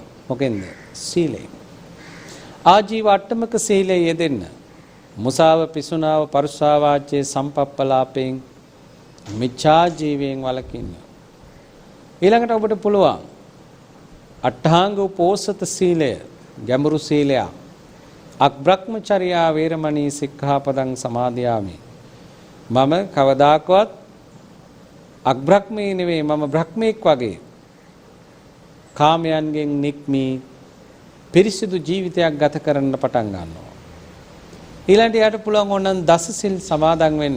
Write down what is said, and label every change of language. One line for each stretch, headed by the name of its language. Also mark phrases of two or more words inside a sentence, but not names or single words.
Sinhala: මොකෙන්ද? සීලයෙන්. ආජීව අට්ටමක සීලයේ යෙදෙන්න. මුසාව, පිසුනාව, පරුසා වාචයේ සම්පප්පලාපයෙන් මිච්ඡා ජීවයෙන් වළකින්න. ඊළඟට ඔබට පුළුවන් අට්ඨාංග උපෝසත සීලය, ගැඹුරු සීලයක්.
Pali: අක්බ්‍රහ්මචර්යා වේරමණී සික්ඛාපදං සමාදියාමි.
Sinhala: මම කවදාකවත් අක්බ්‍රහ්මී නෙවෙයි, මම බ්‍රහ්මෙක් වගේ කාමයන්ගෙන් නික්මී පිරිසිදු ජීවිතයක් ගත කරන්න පටන් ගන්නවා. ඊළඟට යාට පුළුවන් ඕනනම් දස සිල් සමාදන් වෙන්න.